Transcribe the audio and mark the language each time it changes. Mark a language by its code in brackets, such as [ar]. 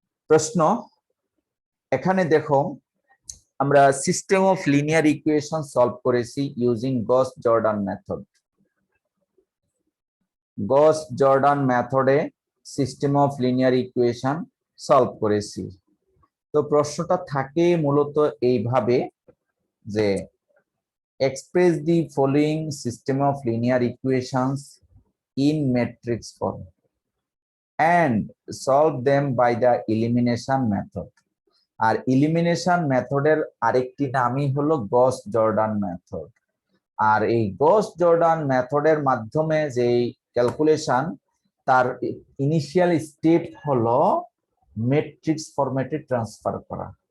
[bn] প্রশ্ন এখানে দেখো, আমরা system of linear equation solve করেছি ইউজিং গস জর্ডান মেথড। গস জর্ডান মেথডে system of linear equation solve করেছি। তো প্রশ্নটা থাকে মূলত এইভাবে যে [en] express the following system of linear equations in matrix form and solve them by the elimination method. [bn] আর elimination মেথডের আরেকটি নামই হলো গস জর্ডান মেথড। আর এই গস জর্ডান মেথডের মাধ্যমে যে ক্যালকুলেশন, তার ইনিশিয়াল স্টেপ হলো ম্যাট্রিক্স ফরম্যাটে ট্রান্সফার করা।